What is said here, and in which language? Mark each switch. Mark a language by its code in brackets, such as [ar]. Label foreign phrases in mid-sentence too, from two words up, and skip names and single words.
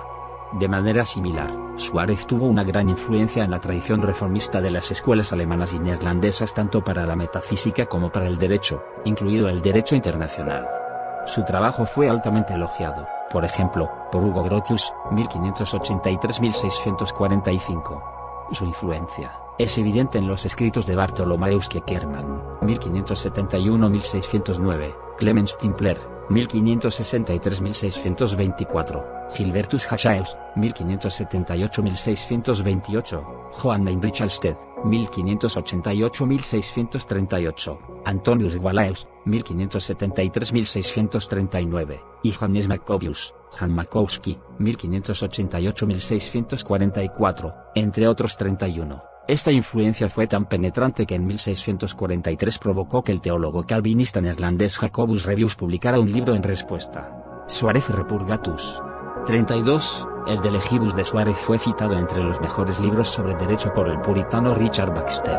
[es] De manera similar, Suárez tuvo una gran influencia en la tradición reformista de las escuelas alemanas y neerlandesas tanto para la metafísica como para el derecho, incluido el derecho internacional. Su trabajo fue altamente elogiado, por ejemplo, por Hugo Grotius, 1583-1645. Su influencia es evidente en los escritos de Bartholomäus Keckermann, 1571-1609, Clemens Timpler, 1563-1624, Gilbertus Hachaeus, 1578-1628, Johann Heinrich Alsted, 1588-1638, Antonius Walaeus, 1573-1639, y Johannes Maccobius, Jan Makowski, 1588-1644, entre otros 31. Esta influencia fue tan penetrante que en 1643 provocó que el teólogo calvinista neerlandés Jacobus Rebius publicara un libro en respuesta. Suárez Repurgatus. 32. El de Legibus de Suárez fue citado entre los mejores libros sobre derecho por el puritano Richard Baxter.